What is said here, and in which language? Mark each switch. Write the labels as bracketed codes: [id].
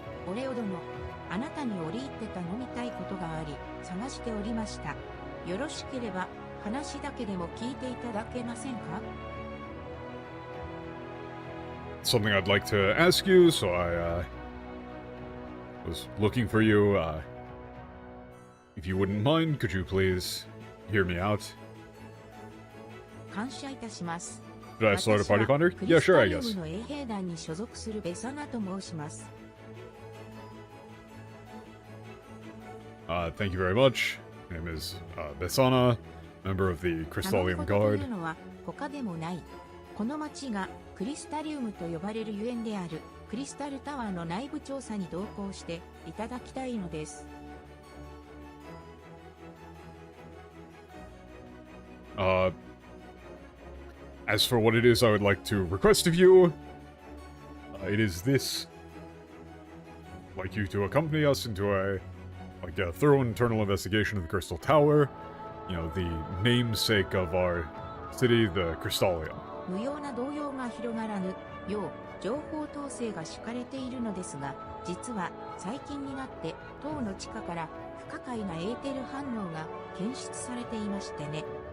[ja] オレオ殿、あなたに折り入って頼みたいことがあり、探しておりました。よろしければ、話だけでも聞いていただけませんか? [en] Something I'd like to ask you, so I, was looking for you, if you wouldn't mind, could you please hear me out? [ja] 感謝いたします。 [en] Should I start a party finder? Yeah, sure, I guess. [ja] クリスタリウムの衛兵団に所属するベサナと申します。 [en] Thank you very much. My name is Besana, member of the Crystallium [ja] 頼むことと [en] Guard. [ja] いうのは他でもない。この町がクリスタリウムと呼ばれるゆえんであるクリスタルタワーの内部調査に同行していただきたいのです。 [en] As for what it is I would like to request of you, it is this. I'd like you to accompany us into a thorough internal investigation of the Crystal Tower. You know, the namesake of our city, the Crystallium. [ja] 無用な動揺が広がらぬよう情報統制が敷かれているのですが、実は最近になって塔の地下から不可解なエーテル反応が検出されていましてね。